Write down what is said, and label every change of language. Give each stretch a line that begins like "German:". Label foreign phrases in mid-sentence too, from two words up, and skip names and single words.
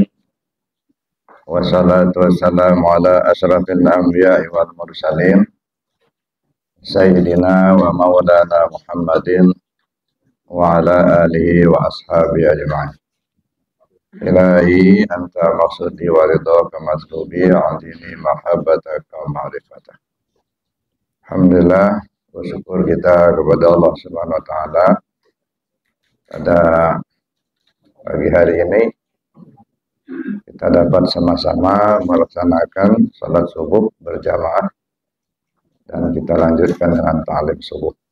Arabic: والصلاة والسلام على أشرف الأنبياء والمرسلين سيدنا ومولانا محمد وعلى آله وأصحابه أجمعين. إلهي أنت مقصودي ورضاك مطلوبي أعطني محبتك ومعرفتك.
Indonesian: Alhamdulillah, bersyukur kita kepada Allah
Arabic: سبحانه وتعالى
Indonesian: pada pagi hari ini kita dapat sama-sama melaksanakan salat subuh berjamaah dan kita lanjutkan dengan ta'lim subuh.